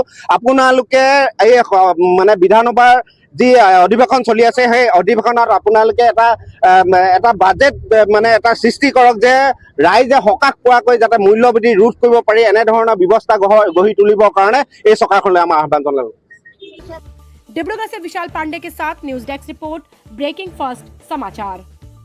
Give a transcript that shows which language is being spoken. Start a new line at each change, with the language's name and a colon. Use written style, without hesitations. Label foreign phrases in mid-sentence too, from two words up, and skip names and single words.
Assamese: আপোনালোকে এই মানে বিধানসভাৰ যি অধিৱেশন চলি আছে সেই অধিৱেশনত আপোনালোকে এটা বাজেট মানে এটা সৃষ্টি কৰক যে ৰাইজে সকাহ পোৱাকৈ যাতে মূল্যবৃদ্ধি ৰোধ কৰিব পাৰি, এনেধৰণৰ ব্যৱস্থা গঢ়ি তুলিবৰ কাৰণে এই চৰকাৰখনলৈ আমাৰ আহ্বান জনালোঁ।
Hindi: डिब्रूगढ़ से विशाल पांडे के साथ न्यूज डेस्क रिपोर्ट, ब्रेकिंग फास्ट समाचार।